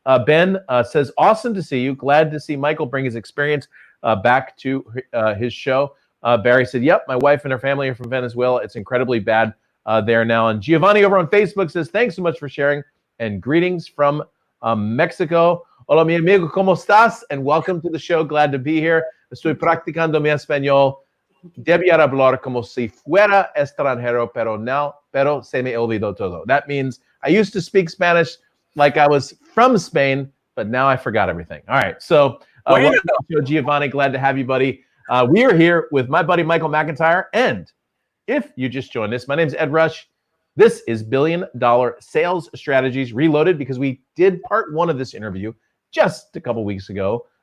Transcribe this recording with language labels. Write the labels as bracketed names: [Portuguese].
[English] Ben says, awesome to see you. Glad to see Michael bring his experience back to his show. Barry said, yep, my wife and her family are from Venezuela. It's incredibly bad there now. And Giovanni over on Facebook says, thanks so much for sharing and greetings from Mexico. [Spanish] Hola, mi amigo, ¿cómo estás? [English] And welcome to the show. Glad to be here. [Spanish] Estoy practicando mi español. Debía hablar como si fuera extranjero, pero se me olvidó todo. [English] That means I used to speak Spanish like I was from Spain, but now I forgot everything. All right, so welcome to the show, Giovanni. Glad to have you, buddy. We are here with my buddy, Michael McIntyre. And if you just joined us, my name is Ed Rush. This is $1 Billion Sales Strategies Reloaded, because we did part 1 of this interview just a couple weeks ago.